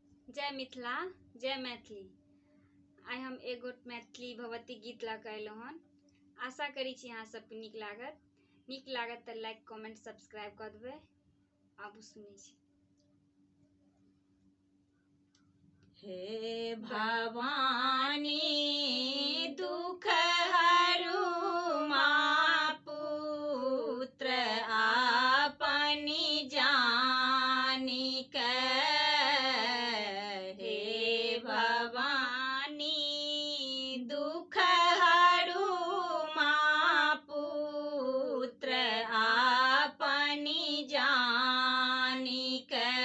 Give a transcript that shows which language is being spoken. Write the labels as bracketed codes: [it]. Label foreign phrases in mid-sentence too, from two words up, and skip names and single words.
[mai] जय मिथिला जय मैथिली। आई हम एगो मैथिली भगवती गीत ला के अयलहुँ हन। आशा करी छी अहाँ सबके नीक लागत तो [en] like comment subscribe [mai] कर देबै। आबू सुनै छी। हे भवानी दुख हरू माँ पुत्र आपनी जानी के। हे भवानी दुख हरू माँ पुत्र आपनी जानी के।